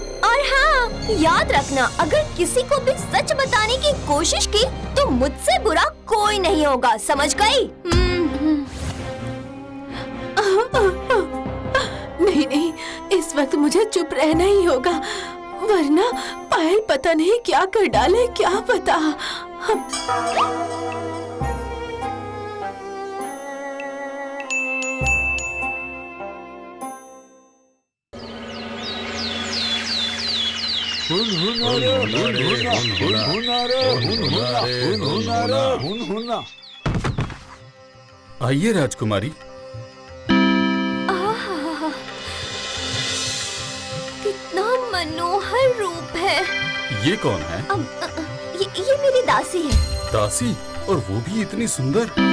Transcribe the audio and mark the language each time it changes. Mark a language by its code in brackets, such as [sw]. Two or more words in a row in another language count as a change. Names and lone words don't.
[hi] और हाँ, याद रखना, अगर किसी को भी सच बताने की कोशिश की तो मुझसे बुरा कोई नहीं होगा, समझ गई? नहीं नहीं, इस वक्त मुझे चुप रहना ही होगा, वरना पायल पता नहीं क्या कर डाले, क्या पता। हुन हुना रे हुन हुना, हुन हुना रे हुन हुना, हुन हुना रे हुन हुना। आइए राजकुमारी। कितना मनोहर रूप है। ये कौन है? ये मेरी दासी है। दासी? और वो भी इतनी सुंदर?